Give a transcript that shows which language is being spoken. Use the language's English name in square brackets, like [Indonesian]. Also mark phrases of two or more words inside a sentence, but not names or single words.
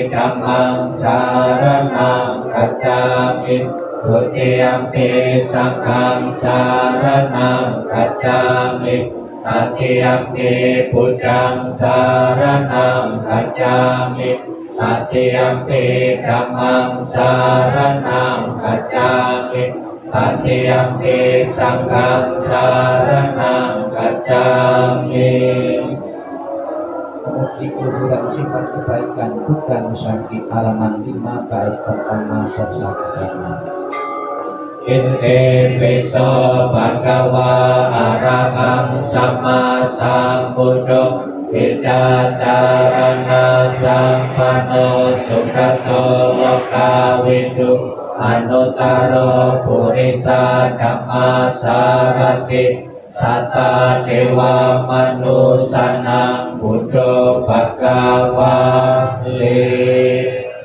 [Pali] Dhammang saranang gacchami, Dutiyampi Sanghang saranang gacchami, Tatiyampi Buddhang saranang gacchami, Tatiyampi Dhammang saranang gacchami, Tatiyampi Sanghang saranang gacchami. [Indonesian] Memuji keluhuran sifat kebaikan Buddha Nusantara halaman 5 bait pertama bersama-sama. [Pali] Ite piso bhagava arahang sama sambuddho, Vicacarana sampanno sukato lokawidu, Anuttaro purisa dhamma sarati, Sata dewa manusanang buddho bhagavati.